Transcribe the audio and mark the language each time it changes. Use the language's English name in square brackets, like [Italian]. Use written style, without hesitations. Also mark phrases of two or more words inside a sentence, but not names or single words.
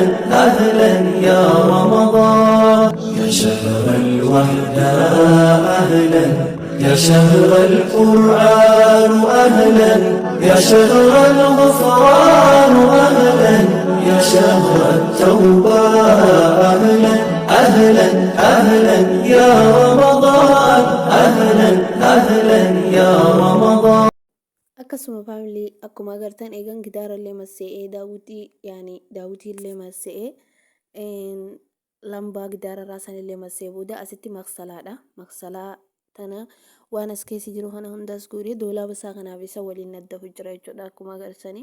[Arabic] أهلا يا رمضان يا شهر الوحدة أهلا يا شهر القرآن أهلا يا شهر الغفران أهلا يا شهر التوبة أهلا أهلا أهلا يا رمضان أهلا أهلا يا رمضان. [Oromo] Akkasuma faamilii akkuma agartan eegan gidaarallee masse'ee daawwitillee masse'ee lambaa gidaararraa sanillee massee booda asitti maqsalaadha. Maqsalaa tana waan as keessi jiru kana hundas guuree doolaaba isaa kanaaf isa waliin naddafu jira jechuudha akkuma agartanii.